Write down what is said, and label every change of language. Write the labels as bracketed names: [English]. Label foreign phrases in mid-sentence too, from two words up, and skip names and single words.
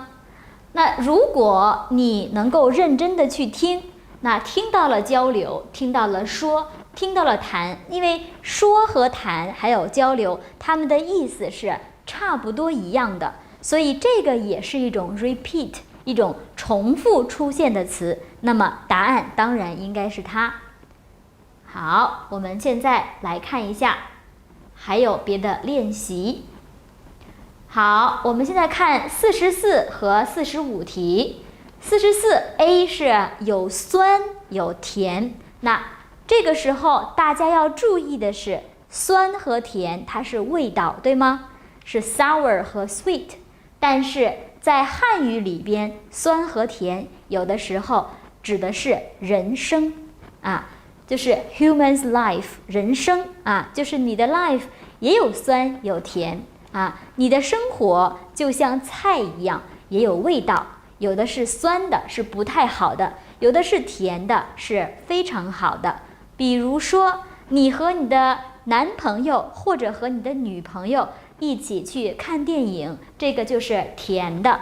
[Chinese] 那如果你能夠認真的去聽，那聽到了交流，聽到了說，聽到了談，因為說和談還有交流，它們的意思是差不多一樣的，所以這個也是一種 repeat， 一種重複出現的詞。那麼答案當然應該是它。好，我們現在來看一下，還有別的練習。好，我們現在看44和45 題。44A 是有酸有甜，那這個時候大家要注意的是，酸和甜它是味道，對嗎？是 sour 和 sweet。但是在漢語裡邊，酸和甜有的時候指的是人生啊，就是 [English] human's life， [Chinese] 人生啊，就是你的 life 也有酸有甜。啊，你的生活就像菜一樣，也有味道，有的是酸的，是不太好的；有的是甜的，是非常好的。比如說，你和你的男朋友或者和你的女朋友一起去看電影，這個就是甜的。